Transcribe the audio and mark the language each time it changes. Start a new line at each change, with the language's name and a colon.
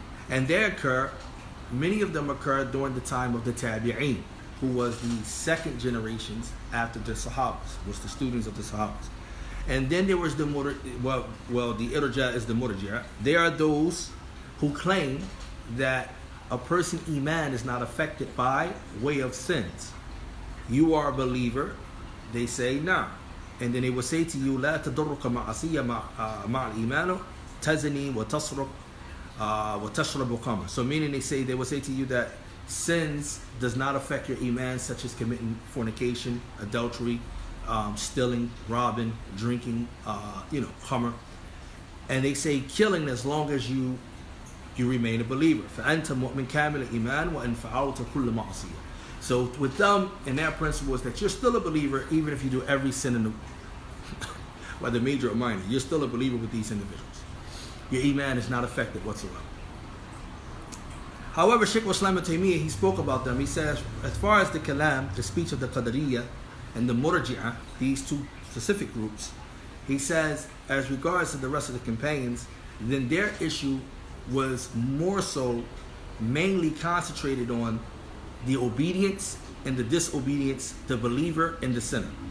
English: And they occur, many of them occur during the time of the Tabi'een, who was the second generations after the Sahabas, was the students of the Sahabas. And then there was the the Irja' is the Murji'ah. They are those who claim that a person's iman is not affected by way of sins. You are a believer, they say nah. And then they will say to you,
Arabic: لا تضرك معصية مع الإيمان تزني وتصرف وتشرب خمر.
English: So meaning they will say to you that sins does not affect your iman, such as committing fornication, adultery, stealing, robbing, drinking, khamr. And they say killing as long as you remain a believer.
Arabic: فأنت مؤمن كامل الإيمان وإن فعلت كل معصية.
English: So with them, and their principle is that you're still a believer even if you do every sin in the whether major or minor. You're still a believer with these individuals. Your iman is not affected whatsoever. However, Shaykh Islam ibn Taymiyyah, he spoke about them. He says, as far as the kalam, the speech of the Qadariyya and the Murji'ah, these two specific groups, he says, as regards to the rest of the companions, then their issue was more so mainly concentrated on the obedience and the disobedience, the believer and the sinner.